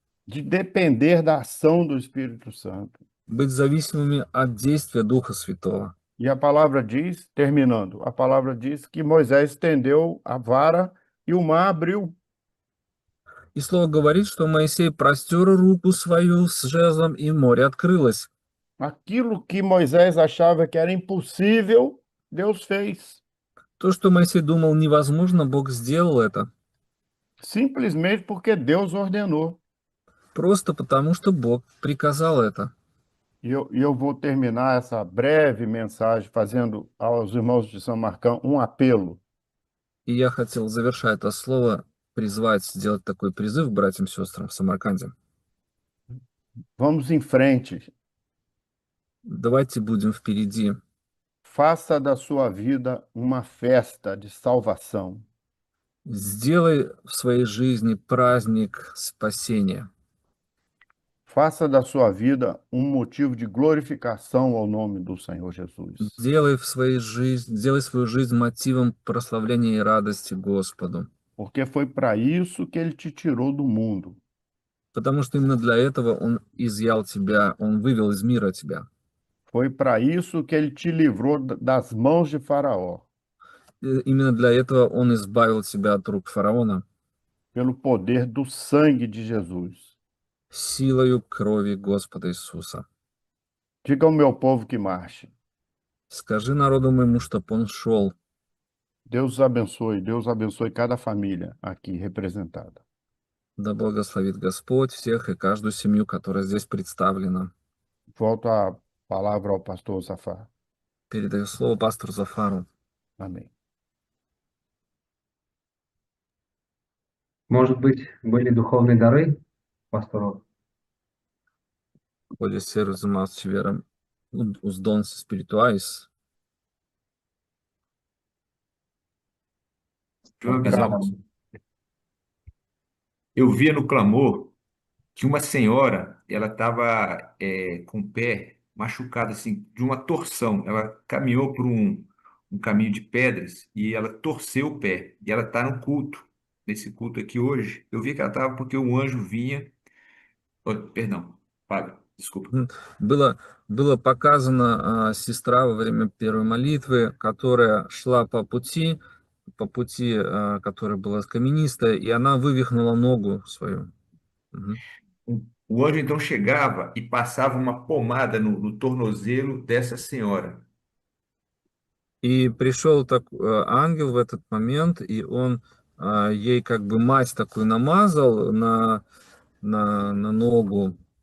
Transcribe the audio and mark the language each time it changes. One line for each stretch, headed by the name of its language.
Portuguese: De depender da ação do Espírito Santo.
Russian: быть зависимыми от действия Духа Святого.
Portuguese: E a palavra diz, terminando, a palavra diz que Moisés estendeu a vara e o mar abriu.
Russian: И слово говорит, что Моисей простер руку свою с жезлом, и море открылось.
Portuguese: Aquilo que Moisés achava que era impossível, Deus fez.
Russian: То, что Моисей думал невозможно, Бог сделал это.
Portuguese: Simplesmente porque Deus ordenou.
Russian: Просто потому, что Бог приказал это.
Portuguese: E eu vou terminar essa breve mensagem fazendo aos irmãos de São Marcão um apelo.
Russian: И я хотел, завершая это слово, призвать, сделать такой призыв братьям и сестрам в Самарканде.
Portuguese: Vamos em frente.
Russian: Давайте будем впереди.
Portuguese: Faça da sua vida uma festa de salvação.
Russian: Сделай в своей жизни праздник спасения.
Portuguese: Faça da sua vida um motivo de glorificação ao nome do Senhor Jesus.
Russian: Сделай свою жизнь мотивом прославления и радости Господу.
Portuguese: Porque foi para isso que ele te tirou do mundo.
Russian: Потому что именно для этого Он изъял тебя, Он вывел из мира тебя.
Portuguese: Foi para isso que ele te livrou das mãos de Faraó.
Russian: Именно для этого Он избавил тебя от рук фараона
Portuguese: Pelo poder do sangue de Jesus.
Russian: силою крови Господа Иисуса.
Portuguese: Diga ao meu povo que marche.
Russian: Скажи народу моему, чтоб он шел.
Portuguese: Deus abençoe cada família aqui representada.
Russian: Да благословит Господь всех и каждую семью, которая здесь представлена.
Portuguese: Volto a palavra ao pastor Zafar.
Russian: Передаю слово пастору Зафару.
Portuguese: Amém.
Russian: Может быть, были dуховные дары пастору?
Portuguese: Pode ser os irmãos tiveram os dons espirituais. De uma visão. Eu via no clamor que uma senhora, ela estava com o pé machucado, assim, de uma torção. Ela caminhou por um caminho de pedras e ela torceu o pé. E ela está no culto, nesse culto aqui hoje. Eu vi que ela estava porque um anjo vinha. Oh, perdão, Fábio, desculpa.
Russian: Было показано сестра во время первой молитвы, которая шла по пути, которая была каменистая, и она вывихнула ногу свою. Мгм.
Portuguese: O anjo então chegava e passava uma pomada no tornozelo dessa senhora.
Russian: И пришел ангел в этот момент, и он ей как бы мазь такую намазал на ногу.